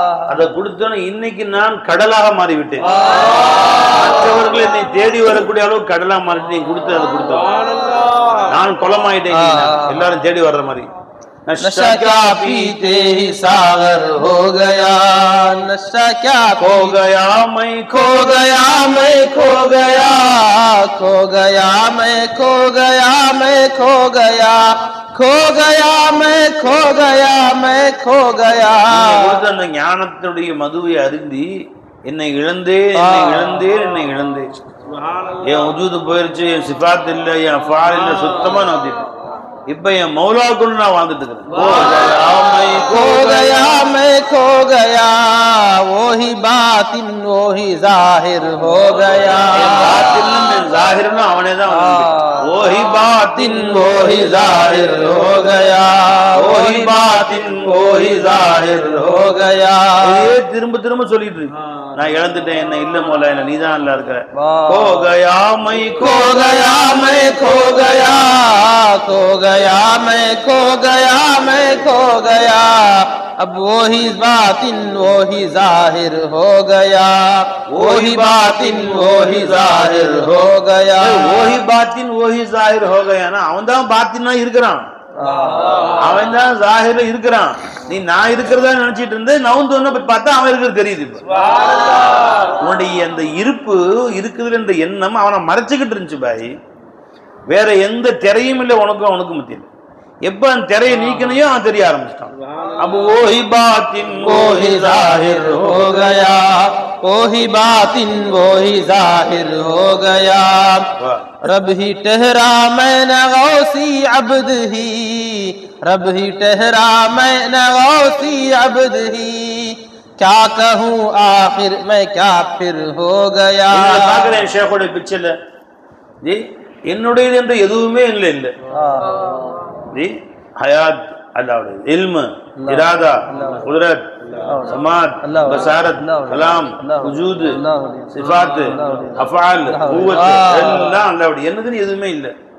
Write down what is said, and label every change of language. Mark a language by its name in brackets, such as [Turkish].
[Tamil] அதை கொடுத்தோன்னு இன்னைக்கு நான் கடலாக மாறிவிட்டேன், மற்றவர்கள் என்னை தேடி வரக்கூடிய அளவு கடலாக மாறிட்டு நீங்க கொடுத்து அதை கொடுத்தோம், நான் குளமாயிட்டேன், எல்லாரும் தேடி வர்ற மாதிரி. [Hindi] नशा क्या पीते ही सागर हो गया, नशा क्या खो गया मैं खो गया मैं खो गया, खो गया मैं खो गया मैं खो गया, खो गया मैं खो गया मैं खो गया. அந்த ஞானத்துடைய மதுவை அருந்தி என்னை இழந்தேன் என்னை இழந்தேன் என்னை இழந்தேன், என் உஜூது போயிருச்சு, என் சிஃபாத் இல்லை, என் ஃபால் இல்லை, சுத்தமா நான் இப்ப என் மௌலாக்குள்ள நான் வாழ்ந்துட்டு இருக்கிறேன். खो गया मैं खो गया, वही बातिन वही जाहिर हो गया, [Tamil] जाहिर அவனே தான், [Hindi] वही बातिन वही जाहिर हो गया, वही बातिन वही जाहिर हो गया. [Tamil] திரும்ப திரும்ப சொல்லிட்டு இருக்கு, நான் இழந்துட்டேன், என்ன இல்ல மோலா, என்ன நீதான் நல்லா இருக்கிற. [Hindi] खो गया मैं खो गया मैं खो गया, खो गया मैं खो गया मैं खो गया, अब वही बातिन वही जाहिर हो गया, वही बातिन वही जाहिर हो गया. वही बातिन वही जाहिर हो गया ना, [Tamil] அவன் தான் பாத்தினா இருக்கிறான், அவன் தான் ஜாஹிர்ல இருக்கிறான். நீ நான் இருக்கிறதா நினைச்சிட்டு இருந்து நவுந்து ஒண்ணு பார்த்தா அவன் இருக்கிறது தெரியுது. உன்னுடைய அந்த இருப்பு இருக்குதுல என்ற எண்ணம் அவனை மறைச்சுக்கிட்டு இருந்துச்சு பாய், வேற எந்த திரையும் இல்லை உனக்கும் அவனுக்கும் மத்தியில். எப்ப அந்த திரையை நீக்கணையோ அவன் தெரிய ஆரம்பிச்சிட்டான். [Hindi] अब वही बातिन वही जाहिर हो गया, वही बातिन वही जाहिर हो गया. रब ही ठहरा मैं न गौसी अब्द ही, रब ही ठहरा मैं न गौसी अब्द ही, क्या कहूँ आखिर मैं क्या फिर हो गया. [Tamil] பார்க்கிறேன் ஷேखோட பிச்சல ஜி, என்னுடையது என்று எதுவுமே இல்லை இல்லை ஜி. ஹயாத் அல்லாஹ்வுடைய இல்மு, இராதா, குத்ரத், சமாத், பசாரத், கலாம், வஜூத், சிஃபாத், அஃஆல், குவத் எல்லாம் அல்லாஹ்வுடைய. என்னதுன்னு எதுவுமே இல்லை.